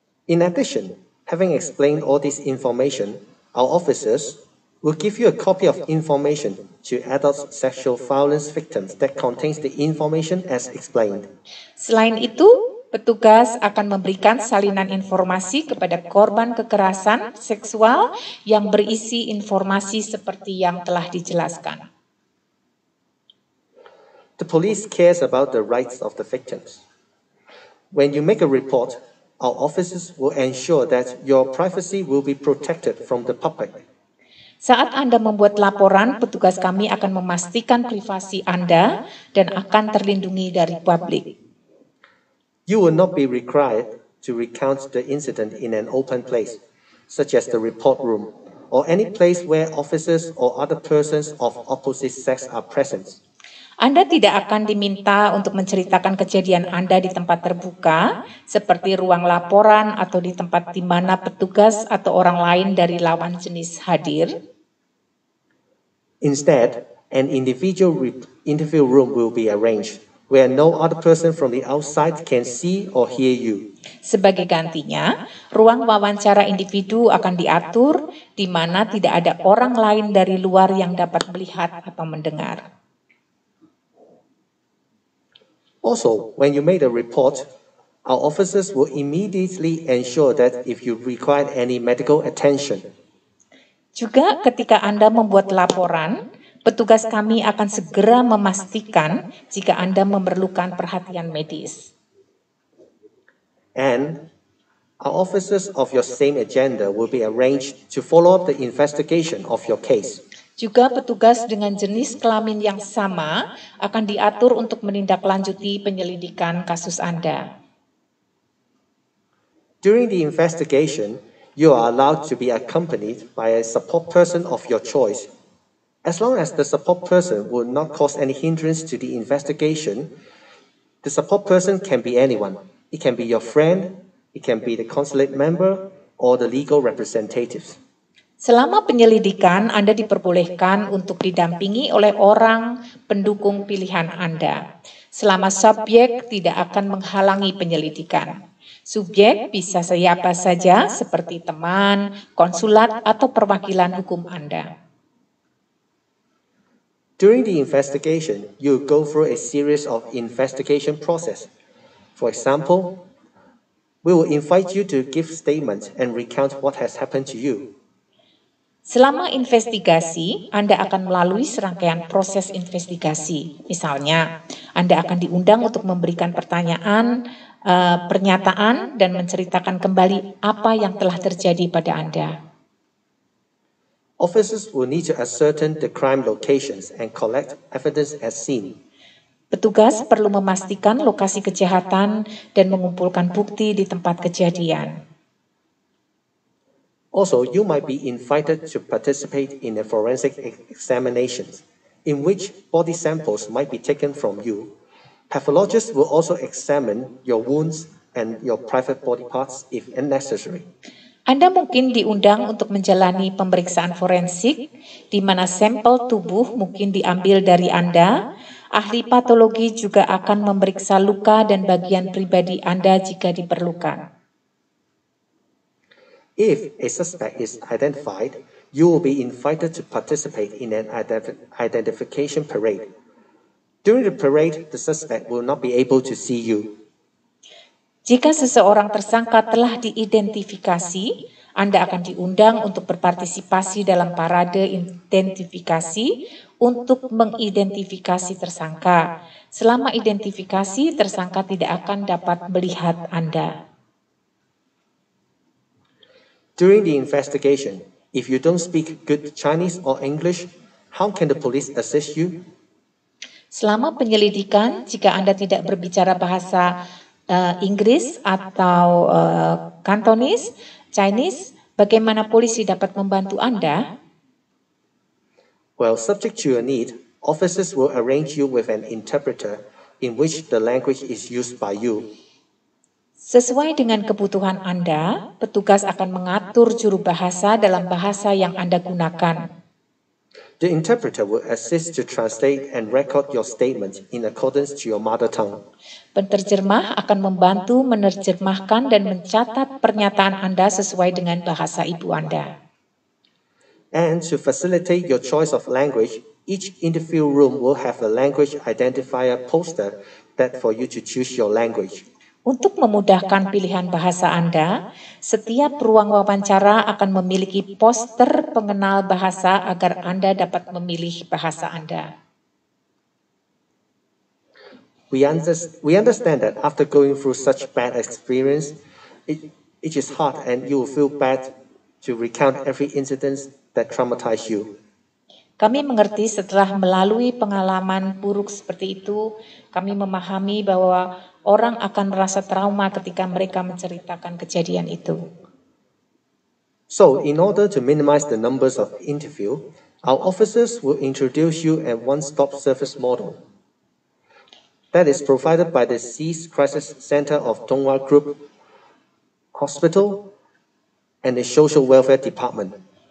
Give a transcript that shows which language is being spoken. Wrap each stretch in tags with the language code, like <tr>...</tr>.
<en>In addition, having explained all this information, our officers will give you a copy of information to adult sexual violence victims that contains the information as explained.</en> <id>Selain itu, petugas akan memberikan salinan informasi kepada korban kekerasan seksual yang berisi informasi seperti yang telah dijelaskan.</id> <en>The police cares about the rights of the victims. When you make a report, our officers will ensure that your privacy will be protected from the public.</en> <id>Saat Anda membuat laporan, petugas kami akan memastikan privasi Anda dan akan terlindungi dari publik.</id> <en>You will not be required to recount the incident in an open place, such as the report room, or any place where officers or other persons of opposite sex are present.</en> <id>Anda tidak akan diminta untuk menceritakan kejadian Anda di tempat terbuka, seperti ruang laporan atau di tempat di mana petugas atau orang lain dari lawan jenis hadir.</id> <en>Instead, an individual interview room will be arranged, where no other person from the outside can see or hear you.</en> <id>Sebagai gantinya, ruang wawancara individu akan diatur di mana tidak ada orang lain dari luar yang dapat melihat atau mendengar.</id> <en>Also, when you make a report, our officers will immediately ensure that if you require any medical attention,</en> <id>Juga ketika Anda membuat laporan, petugas kami akan segera memastikan jika Anda memerlukan perhatian medis.</id> <en>and our officers of your same agenda will be arranged to follow up the investigation of your case.</en> <id>Juga petugas dengan jenis kelamin yang sama akan diatur untuk menindaklanjuti penyelidikan kasus Anda.</id> <en>During the investigation, you are allowed to be accompanied by a support person of your choice. As long as the support person will not cause any hindrance to the investigation, the support person can be anyone. It can be your friend, it can be the consulate member, or the legal representatives.</en> <id>Selama penyelidikan, Anda diperbolehkan untuk didampingi oleh orang pendukung pilihan Anda. Selama subjek tidak akan menghalangi penyelidikan. Subjek bisa siapa saja seperti teman, konsulat, atau perwakilan hukum Anda.</id> <en>During the investigation, you go through a series of investigation process. For example, we will invite you to give statements and recount what has happened to you.</en> <id>Selama investigasi, Anda akan melalui serangkaian proses investigasi. Misalnya, Anda akan diundang untuk memberikan pernyataan dan menceritakan kembali apa yang telah terjadi pada Anda.</id> <en>Officers will need to ascertain the crime locations and collect evidence as seen.</en> <id>Petugas perlu memastikan lokasi kejahatan dan mengumpulkan bukti di tempat kejadian.</id> <en>Also, you might be invited to participate in a forensic examinations, in which body samples might be taken from you. Pathologists will also examine your wounds and your private body parts if necessary.</en> <id>Anda mungkin diundang untuk menjalani pemeriksaan forensik, di mana sampel tubuh mungkin diambil dari Anda. Ahli patologi juga akan memeriksa luka dan bagian pribadi Anda jika diperlukan.</id> <en>If a suspect is identified, you will be invited to participate in an identification parade. During the parade, the suspect will not be able to see you.</en> <id>Jika seseorang tersangka telah diidentifikasi, Anda akan diundang untuk berpartisipasi dalam parade identifikasi untuk mengidentifikasi tersangka. Selama identifikasi, tersangka tidak akan dapat melihat Anda.</id> <en>During the investigation, if you don't speak good Chinese or English, how can the police assist you?</en> <id>Selama penyelidikan, jika Anda tidak berbicara bahasa Inggris atau Kantonis, Chinese, bagaimana polisi dapat membantu Anda?</id> <en>Well, subject to your need, officers will arrange you with an interpreter in which the language is used by you.</en> <id>Sesuai dengan kebutuhan Anda, petugas akan mengatur juru bahasa dalam bahasa yang Anda gunakan.</id> <en>The interpreter will assist to translate and record your statement in accordance to your mother tongue.</en> <id>Penterjemah akan membantu menerjemahkan dan mencatat pernyataan Anda sesuai dengan bahasa ibu Anda.</id> <en>And to facilitate your choice of language, each interview room will have a language identifier poster that for you to choose your language.</en> <id>Untuk memudahkan pilihan bahasa Anda, setiap ruang wawancara akan memiliki poster pengenal bahasa agar Anda dapat memilih bahasa Anda.</id> <en>We understand that after going through such bad experience, it is hard and you will feel bad to recount every incident that traumatized you.</en> <id>Kami mengerti setelah melalui pengalaman buruk seperti itu, kami memahami bahwa orang akan merasa trauma ketika mereka menceritakan kejadian itu.</id> <en>So, in order to minimize the numbers of interview, our officers will introduce you a one-stop service model. that is provided by the Cease Crisis Center of Donghua Group Hospital and the Social Welfare Department.</en>